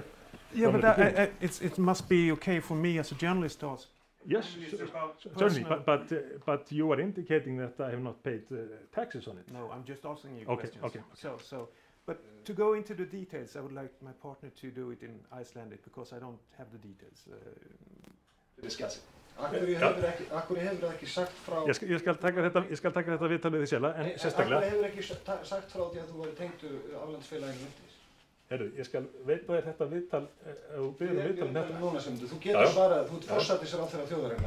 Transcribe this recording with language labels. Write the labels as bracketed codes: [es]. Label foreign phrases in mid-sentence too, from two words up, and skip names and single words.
[en] Yeah, but it must be okay for me as a journalist to ask. Yes, certainly, but you are indicating that I have not paid taxes on it. No, I'm just asking you questions. Okay. But to go into the details, I would like my partner to do it in Icelandic, because I don't have the details. [is] Akkur hefur ekki sagt frá... Ég skal taka þetta viðtalið í sjálf, en sérstaklega... Akkur hefur ekki sagt frá því að þú væri tengdur aflandsfélaginu Vintris? Herru, ég skal veita þér þetta viðtal, þú byrður viðtal um þetta. Þú getur svarað, þú ert forsætisráðherra þjóðarinnar.